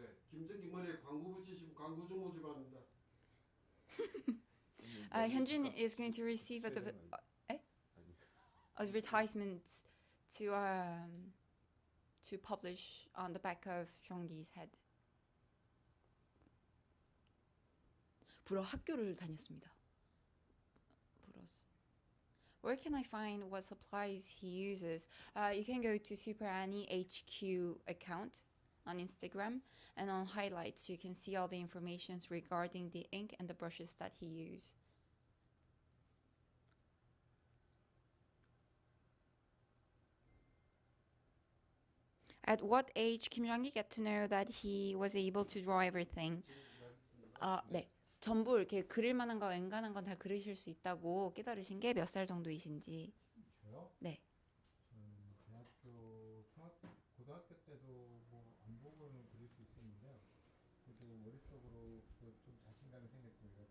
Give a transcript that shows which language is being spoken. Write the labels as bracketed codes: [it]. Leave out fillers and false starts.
[ko] 김정기 머리에 광고 붙이시면 광고 좀 오지 바랍니다. [en] Hyunjin is going to receive advertisements to publish on the back of Jeong-Gi's head. [ko] 불어 학교를 다녔습니다. 불었어. [en] Where can I find what supplies he uses? You can go to Super Annie HQ account on Instagram, and on highlights you can see all the information regarding the ink and the brushes that he uses. At what age Kim Jong-gi get to know that he was able to draw everything? [ko] 네. 전부 이렇게 그릴 만한 거, 엔간한 건 다 그리실 수 있다고 깨달으신 게 몇 살 정도이신지. 저요? 네. 대학교, 고등학교 때도 뭐 안 보고는 그릴 수 있었는데요. 그래도 머릿속으로 좀 자신감이 생겼습니다.